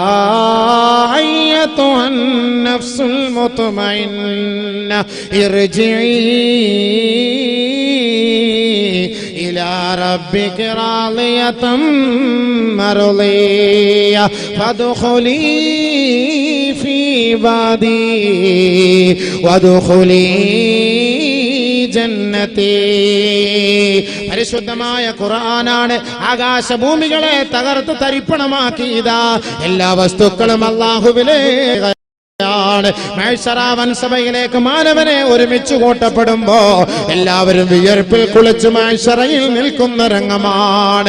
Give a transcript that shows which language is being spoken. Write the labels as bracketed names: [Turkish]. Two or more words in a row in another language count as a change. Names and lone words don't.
[Arabic] أيتها النفس المطمئنة ارجعي إلى ربك راضية مرضية فادخلي في عبادي وادخلي ജന്നതി. [Malayalam] പരിശുദ്ധമായ ഖുർആനാണ് ആകാശഭൂമികളെ തകർത്ത് തരിപ്പണമാക്കിയതാ. എല്ലാ വസ്തുക്കളും അല്ലാഹുവിലേക്ക് സഭയിലേക്ക് മാനവനെ ഒരുമിച്ച് കൂട്ടപ്പെടുമ്പോ എല്ലാവരും വിയർപ്പിൽ കുളിച്ച് മഹ്ശറയിൽ നിൽക്കുന്ന രംഗമാണ്.